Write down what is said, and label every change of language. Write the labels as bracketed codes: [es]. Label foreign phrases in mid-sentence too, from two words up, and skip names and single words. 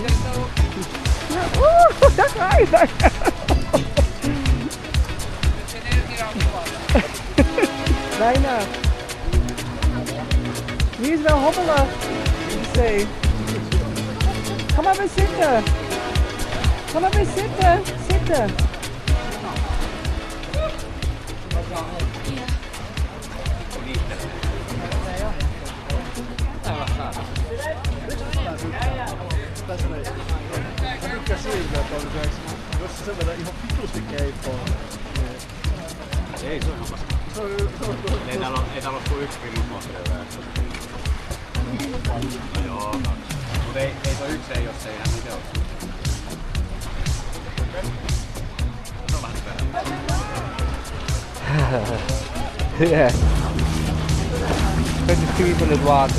[nl] Ja, oeh, daar ga je. Bijna. Die is wel hobbelig. Zee. Ga maar weer zitten. Ga maar weer zitten. Zitten. [fi] Ei se ole hammas. Ei täällä ole kuin yksi kilometriä. No joo, kaksi. Mut ei se ole yksi, jos ei hän itse ole. Se on vähän perään. [en] Yeah. Look at the people in water.